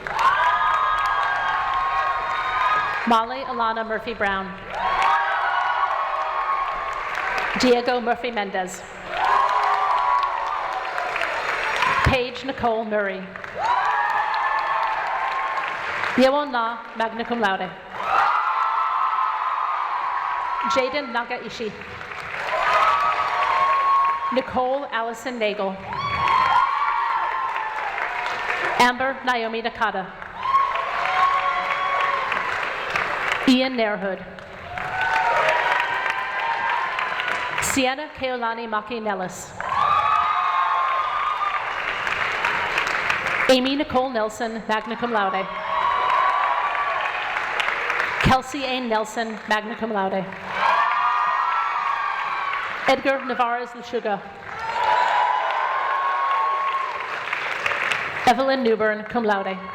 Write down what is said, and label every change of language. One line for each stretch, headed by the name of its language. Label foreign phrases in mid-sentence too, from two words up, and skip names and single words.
English: Molly Alana Murphy Brown. Diego Murphy Mendez. Paige Nicole Murray. Yewon Na,
Latin: magna cum laude.
English: Jaden Nagaishi. Nicole Allison Nagel. Amber Naomi Nakata. Ian Nairhood. Sienna Keolani Maki Nellis. Amy Nicole Nelson,
Latin: magna cum laude.
English: Kelsey A. Nelson,
Latin: magna cum laude.
English: Edgar Navarez Luchuga. Evelyn Newburn,
Latin: cum laude.